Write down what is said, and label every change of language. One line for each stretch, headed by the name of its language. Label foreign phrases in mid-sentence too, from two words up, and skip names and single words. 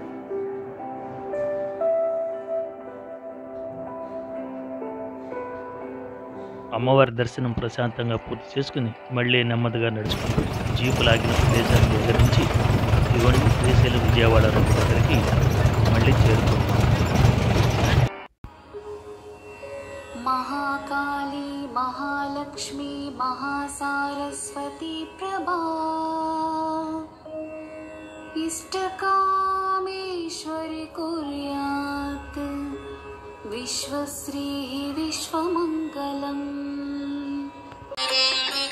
Telugu: అమ్మవారి దర్శనం ప్రశాంతంగా పూర్తి చేసుకుని మళ్ళీ నెమ్మదిగా నడుచుకుంటూ జీపు లాగిన ప్రదేశాన్ని దగ్గర నుంచి ఇవన్నీ శ్రీశైలం విజయవాడ రోడ్డు దగ్గరికి మళ్ళీ చేరుకుంటాం.
Sanskrit: महाकाली महालक्ष्मी महासारस्वती प्रभा इष्टकामेश्वरी कुर्यात् विश्वश्री विश्वमङ्गलम्.